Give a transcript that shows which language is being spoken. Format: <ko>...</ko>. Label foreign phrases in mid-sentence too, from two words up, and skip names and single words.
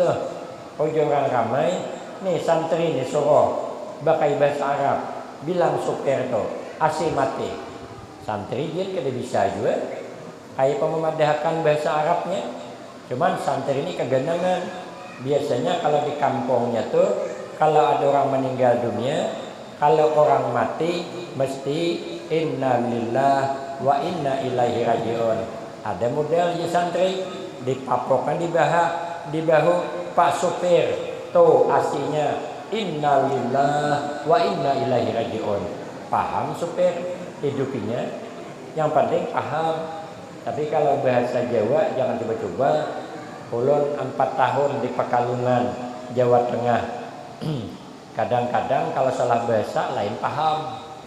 <bjn>Ojo orang ramai, nih santri nih suruh pakai bahasa Arab, bilang supir tuh AC mati. Santri dia kada bisa juga, kayak memadahkan bahasa Arabnya. Cuman santri ini kegenangan. Biasanya kalau di kampungnya tuh, kalau ada orang meninggal dunia, kalau orang mati mesti</bjn> <ar>إنا لله وإنا إليه راجعون.</ar> <bjn>Ada model di santri dipapokkan di bahu Pak supir, tuh aslinya</bjn> <ar>إنا لله وإنا إليه راجعون.</ar> <bjn>Paham supir hidupinya? Yang penting paham. Tapi kalau bahasa Jawa jangan coba-coba. Ulun 4 tahun di Pekalongan, Jawa Tengah. Kadang-kadang kalau salah bahasa lain paham.</bjn>